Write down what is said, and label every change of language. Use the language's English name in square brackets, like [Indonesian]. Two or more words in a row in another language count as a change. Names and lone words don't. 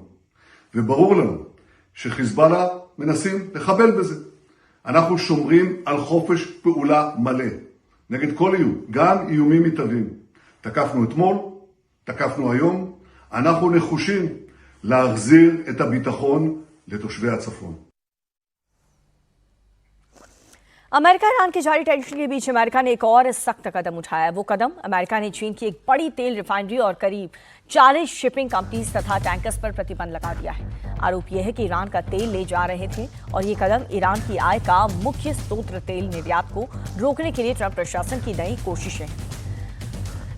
[Hebrew] וברור לנו שחיזבאללה מנסים לחבל בזה. אנחנו שומרים על חופש פעולה מלא. נגד כל איום, גם איומים מתהווים. תקפנו אתמול, תקפנו היום. אנחנו נחושים להחזיר את הביטחון לתושבי הצפון. [Hindi] अमेरिका ईरान की जारी टेंशन के बीच अमेरिका ने एक और सख्त कदम उठाया। वो कदम अमेरिका ने चीन की एक बड़ी तेल रिफाइनरी और करीब 40 [English] shipping companies [Hindi] तथा टैंकर्स पर प्रतिबंध लगा दिया है। आरोप यह है कि ईरान का तेल ले जा रहे थे और ये कदम ईरान की आय का मुख्य स्रोत तेल निर्यात को रोकने के लिए ट्रंप प्रशासन की नई कोशिशें हैं।